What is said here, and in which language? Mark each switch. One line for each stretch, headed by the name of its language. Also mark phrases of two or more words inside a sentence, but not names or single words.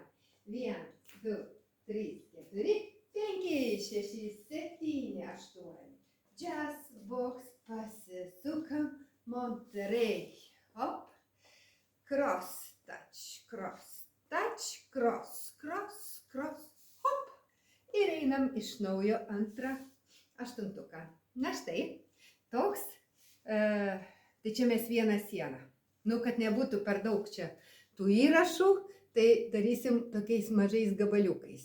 Lithuanian: 1, 2, 3, 4, 5, 6, 7, 8.
English: Jazz box
Lithuanian: pasisukam. Monterey. Hop.
English: Cross, touch, cross, touch, cross, cross, cross, hop.
Lithuanian: Ir einam iš naujo antrą aštuntuką. Na štai, toks Tai čia mes vieną sieną. Nu, kad nebūtų per daug čia tų įrašų, tai darysim tokiais mažais gabaliukais.